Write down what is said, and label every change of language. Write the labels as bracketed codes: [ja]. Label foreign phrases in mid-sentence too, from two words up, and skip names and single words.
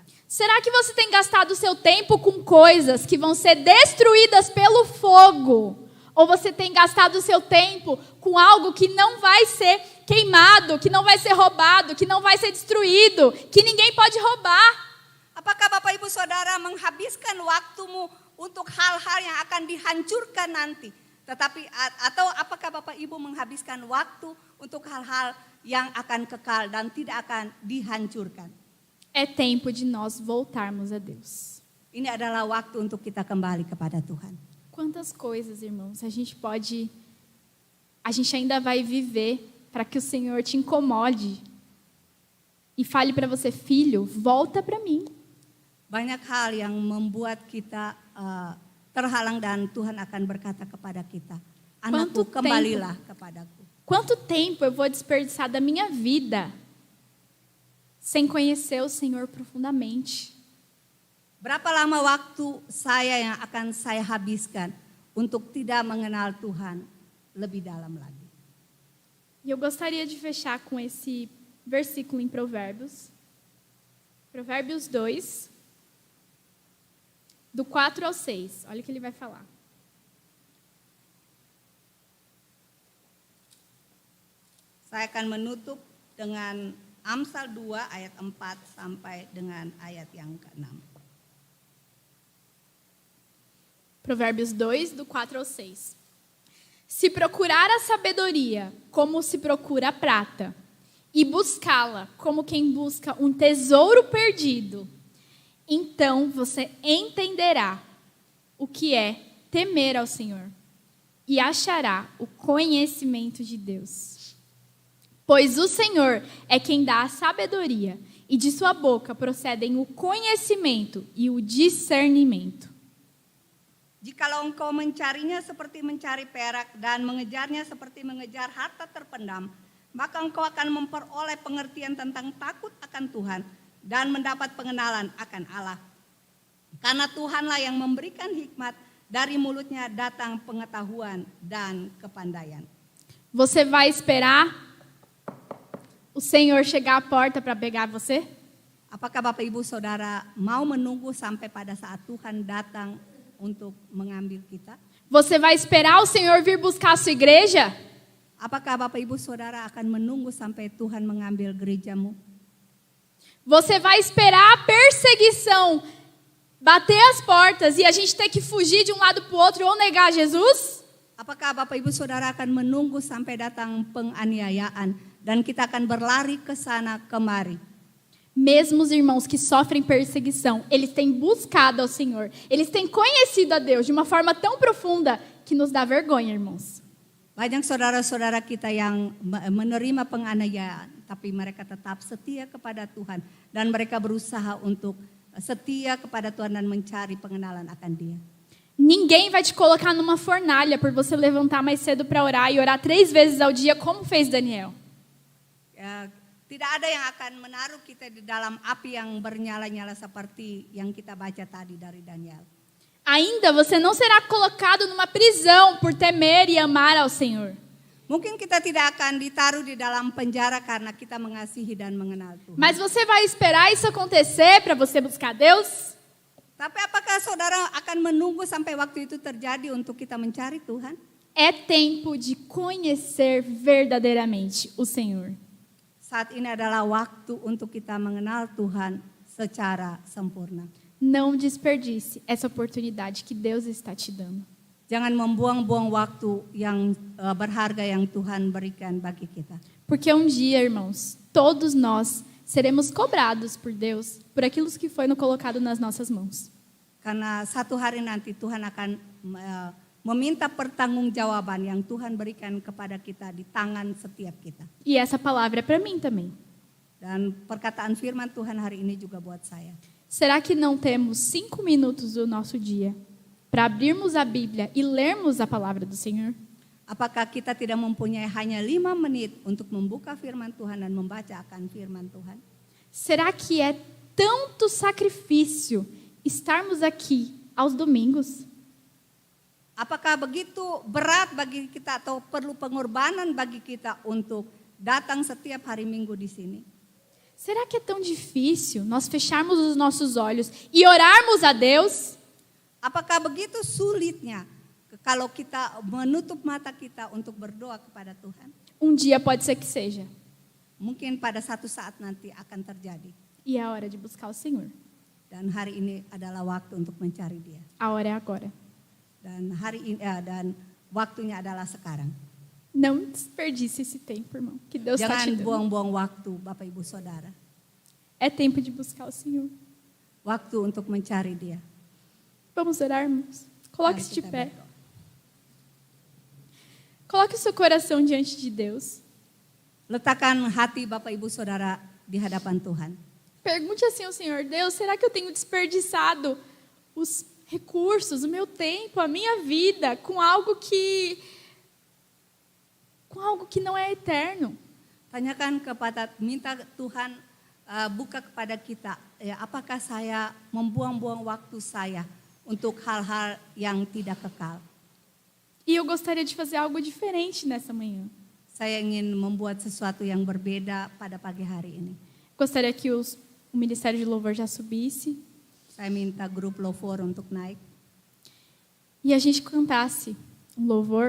[pt] Será que você tem gastado o seu tempo com coisas que vão ser destruídas pelo fogo? Ou você tem gastado o seu tempo com algo que não vai ser queimado, que não vai ser roubado, que não vai ser destruído, que ninguém pode roubar. [id] Apakah Bapak Ibu Saudara menghabiskan waktumu untuk hal-hal yang akan dihancurkan nanti? Atau apakah Bapak Ibu menghabiskan waktu untuk hal-hal yang akan kekal dan tidak akan dihancurkan? [pt] É tempo de nós voltarmos a Deus. [id] Ini adalah waktu untuk kita kembali kepada Tuhan. [pt] Quantas coisas, irmãos, a gente ainda vai viver para que o Senhor te incomode e fale para você, filho, volta para mim. [id] Banyak hal yang membuat kita terhalang dan Tuhan akan berkata kepada kita, anakku, kembalilah kepadaku. [pt] Quanto tempo eu vou desperdiçar da minha vida sem conhecer o Senhor profundamente? [id] Berapa lama waktu yang akan saya habiskan untuk tidak mengenal Tuhan lebih dalam lagi? [pt] E eu gostaria de fechar com esse versículo em Provérbios. Provérbios 2, do 4 ao 6. Olha o que ele vai falar. [id] Saya akan menutup dengan Amsal 2 ayat 4 sampai dengan ayat yang ke-6. [pt] Provérbios 2, do 4 ao 6. Se procurar a sabedoria como se procura a prata, e buscá-la como quem busca um tesouro perdido, então você entenderá o que é temer ao Senhor e achará o conhecimento de Deus. Pois o Senhor é quem dá a sabedoria, e de sua boca procedem o conhecimento e o discernimento. [id] Jikalau engkau mencarinya seperti mencari perak dan mengejarnya seperti mengejar harta terpendam, maka engkau akan memperoleh pengertian tentang takut akan Tuhan dan mendapat pengenalan akan Allah. Karena Tuhanlah yang memberikan hikmat, dari mulutnya datang pengetahuan dan kepandaian. [pt] Você vai esperar o Senhor chegar à porta para pegar você? [id] Apakah Bapak Ibu Saudara mau menunggu sampai pada saat Tuhan datang untuk mengambil kita? [pt] Você vai esperar o Senhor vir buscar a sua igreja? [id] Apakah Bapak Ibu Saudara akan menunggu sampai Tuhan mengambil gerejamu? [pt] Você vai esperar a perseguição bater as portas e a gente ter que fugir de um lado para o outro ou negar Jesus? [id] Apakah Bapak Ibu Saudara akan menunggu sampai datang penganiayaan dan kita akan berlari ke sana kemari? [pt] Mesmo os irmãos que sofrem perseguição, eles têm buscado ao Senhor. Eles têm conhecido a Deus de uma forma tão profunda que nos dá vergonha, irmãos. [id] Banyak saudara-saudara kita yang menerima penganiayaan, tapi mereka tetap setia kepada Tuhan. Dan mereka berusaha untuk setia kepada Tuhan dan mencari pengenalan akan Dia. [pt] Ninguém vai te colocar numa fornalha por você levantar mais cedo para orar e orar 3 vezes ao dia, como fez Daniel. [id] Tidak ada yang akan menaruh kita di dalam api yang bernyala-nyala seperti yang kita baca tadi dari Daniel. [pt] Ainda você não será colocado numa prisão por temer e amar ao Senhor. [id] Mungkin kita tidak akan ditaruh di dalam penjara karena kita mengasihi dan mengenal Tuhan. [pt] Mas você vai esperar isso acontecer para você buscar Deus? [id] Tapi apakah saudara akan menunggu sampai waktu itu terjadi untuk kita mencari Tuhan? [pt] É tempo de conhecer verdadeiramente o Senhor. [id] Saat ini adalah waktu untuk kita mengenal Tuhan secara sempurna. [pt] Não desperdice essa oportunidade que Deus está te dando. [id] Jangan membuang-buang waktu yang berharga yang Tuhan berikan bagi kita. [pt] Porque um dia, irmãos, todos nós seremos cobrados por Deus por aquilo que foi colocado nas nossas mãos. [id] Karena satu hari nanti Tuhan akan meminta pertanggungjawaban yang Tuhan berikan kepada kita di tangan setiap kita. [pt] E essa palavra é para mim também. [id] Dan perkataan firman Tuhan hari ini juga buat saya. [pt] Será que não temos 5 minutos do nosso dia para abrirmos a Bíblia e lermos a palavra do Senhor? [id] Apakah kita tidak mempunyai hanya 5 menit untuk membuka firman Tuhan dan membaca akan firman Tuhan? [pt] Será que é tanto sacrifício estarmos aqui aos domingos? [id] Apakah begitu berat bagi kita atau perlu pengorbanan bagi kita untuk datang setiap hari Minggu di sini? [pt] Será que é tão difícil nós fecharmos os nossos olhos e orarmos a Deus? [id] Apakah begitu sulitnya kalau kita menutup mata kita untuk berdoa kepada Tuhan? [pt] Um dia pode ser que seja. [id] Mungkin pada satu saat nanti akan terjadi. [pt] E é a hora de buscar o Senhor. [id] Dan hari ini adalah waktu untuk mencari Dia. [pt] A hora é agora. [id] Dan dan waktunya adalah sekarang. [pt] Não desperdice esse tempo, irmão, que Deus está te [id] Jangan [pt] dando. [id] buang-buang waktu, Bapak Ibu Saudara. [pt] É tempo de buscar o Senhor. [id] Waktu untuk mencari Dia. [pt] Vamos orar, irmãos? Coloque-se de [id] Mari kita [pt] pé. [id] berdoa. [pt] Coloque o seu coração diante de Deus. [id] Letakkan hati Bapak Ibu Saudara di hadapan Tuhan. [pt] Pergunte assim ao Senhor: Deus, será que eu tenho desperdiçado os recursos, o meu tempo, a minha vida com algo que não é eterno? [id] Tanyakan minta Tuhan buka kepada kita, apakah saya membuang-buang waktu saya untuk hal-hal yang tidak kekal. [pt] E eu gostaria de fazer algo diferente nessa manhã. [id] Saya ingin membuat sesuatu yang berbeda pada pagi hari ini. [pt] Gostaria que o Ministério de Louvor já subisse [id] Saya minta grup louvor untuk naik [pt] e a gente cantasse um louvor